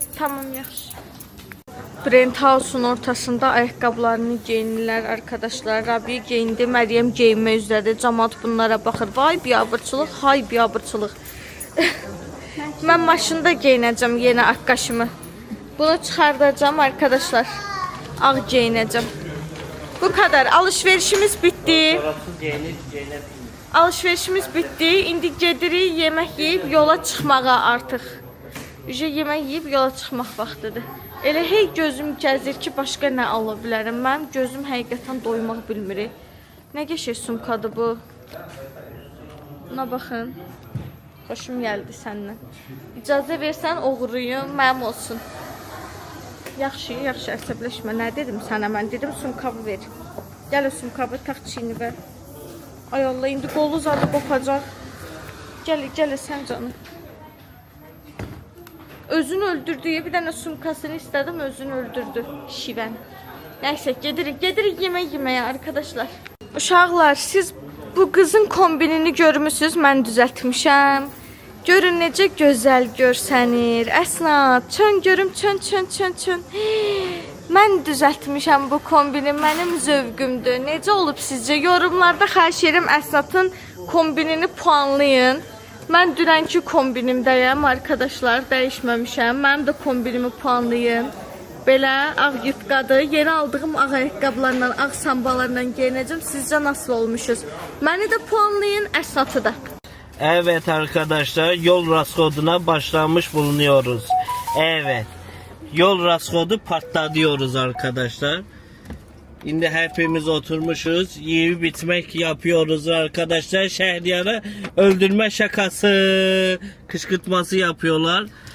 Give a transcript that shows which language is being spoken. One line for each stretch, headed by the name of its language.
Azerbaijani: Tamam yaxşı. Brent House'un ortasında ayaqqabılarını geyinirlər arkadaşlar. Rabi geyindi, Məryəm geyinmə üzrədir. Camaat bunlara baxır. Vay biabırçılıq, hay biabırçılıq. Mən maşında geyinəcəm yenə akkashımı. Bunu çıxardacağım arkadaşlar. Ağ geyinəcəm.
Turkish: Bu kadar.
Azerbaijani: Alışverişimiz bitti. Alışverişimiz bitti. İndi gedirik yemək yeyib yola çıxmağa artıq. Yemək yeyib yola çıxmaq vaxtıdır. Elə hey gözüm gəzir ki, başqa nə ala bilərəm. Mənim gözüm həqiqətən doymaq bilmir. Nə qəşəng sumkadır bu. Buna baxın. Xoşum gəldi səndən. İcazə versən oğuruyum, mənim olsun. Yaxşı əsəbləşmə. Nə dedim sənə mən? Dedim sumkabı ver. Gəl o sumkabı tax çiynivə. Ay Allah, indi qolu zadı qopacaq. Gəl sən canım. Özünü öldürdüyü bir dənə sumkasını istədim, özünü öldürdü. Şivən. Nəysə, gedirik yeməyə arkadaşlar. Uşaqlar, siz bu qızın kombinini görmüsünüz, mən düzəltmişəm. Görün necə gözəl görsənir. Əsnat, çön görüm, çön. Mən düzəltmişəm bu kombini, mənim zövqümdür. Necə olub sizcə? Yorumlarda xahiş edirəm Əsnatın kombinini puanlayın. Mən dünənki kombinimdəyəm arkadaşlar, dəyişməmişəm. Mənim də kombinimi puanlayın. Belə ağ yupqadır. Yeni aldığım ağ ayaqqabılarla, ağ sambalarla geyinəcəm. Sizcə
Turkish: nasıl olmuşuz?
Azerbaijani: Məni də puanlayın, Əsnatı da.
Turkish: Evet arkadaşlar, yol raskoduna başlamış bulunuyoruz. Evet. Yol raskodu patlatıyoruz arkadaşlar. Şimdi hepimiz oturmuşuz. Yiyip bitmek yapıyoruz arkadaşlar. Şehriyarı öldürme şakası, kışkırtması yapıyorlar.